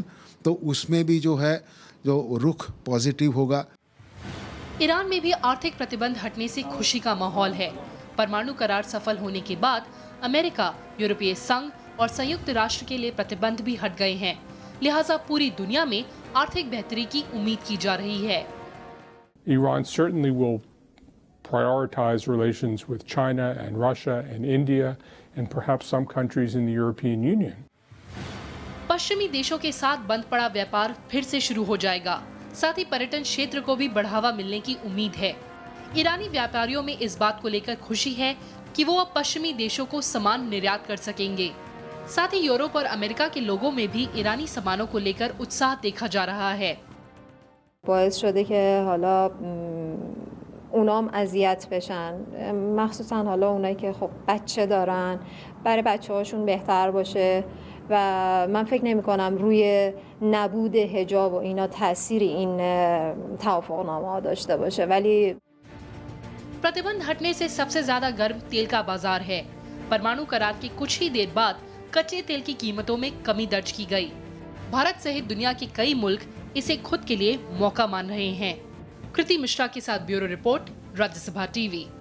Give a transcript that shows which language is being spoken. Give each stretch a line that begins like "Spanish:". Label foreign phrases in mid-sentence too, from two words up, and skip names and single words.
Hindi: तो उसमें भी जो है जो रुख पॉजिटिव होगा। ईरान में भी आर्थिक प्रतिबंध हटने से खुशी का माहौल है। परमाणु करार सफल होने के बाद अमेरिका, यूरोपीय संघ और संयुक्त राष्ट्र के लिए प्रतिबंध भी हट गए हैं। लिहाजा पूरी दुनिया में आर्थिक बेहतरी की उम्मीद की जा रही है।
English: Iran certainly will prioritize relations with China and Russia and India and perhaps some countries in the European Union.
Hindi: पश्चिमी देशों के साथ बंद पड़ा व्यापार फिर से शुरू हो जाएगा। साथ ही पर्यटन क्षेत्र को भी बढ़ावा मिलने की उम्मीद है। ईरानी व्यापारियों में इस बात को लेकर खुशी है कि वो अब पश्चिमी देशों को सामान निर्यात कर सकेंगे। साथ ही यूरोप और अमेरिका के लोगों में भी ईरानी सामानों को लेकर उत्साह देखा जा रहा है।
Persian: باعث شده که حالا اونام اذیت بشن، مخصوصا حالا اونایی که خب بچه دارن، برای بچه‌هاشون بهتر باشه و من فکر نمی‌کنم روی نبود حجاب و اینا تأثیری این توافقنامه‌ها داشته باشه، ولی
Hindi: प्रतिबंध हटने से सबसे ज्यादा गर्म तेल का बाजार है। परमाणु करार के कुछ ही देर बाद कच्चे तेल की कीमतों में कमी दर्ज की गई। भारत सहित दुनिया के कई मुल्क इसे खुद के लिए मौका मान रहे हैं। कृति मिश्रा के साथ ब्यूरो रिपोर्ट, राज्यसभा टीवी।